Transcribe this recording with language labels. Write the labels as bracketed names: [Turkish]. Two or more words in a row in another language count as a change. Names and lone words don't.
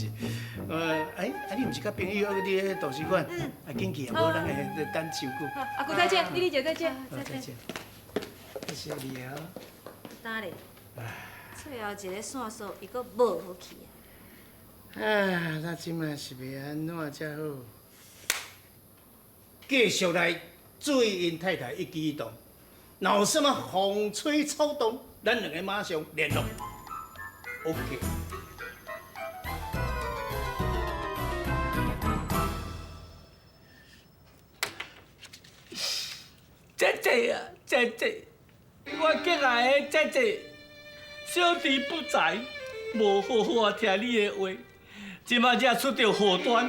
[Min Nan Chinese] 你毋是甲朋友约伫个图书馆？啊，紧去啊，无人会等伤久。阿舅再见，丽丽姐再见。再见。谢谢你啊。呾咧，最后一个线索伊佫无好去啊。咱即摆是要安怎才好？继续来注意因太太一举一动，若有什么风吹草动，咱两个马上联络。OK。姐姐啊，姐姐，我敬爱的姐姐，小弟不才，无好好听你的话，即马才出着祸端。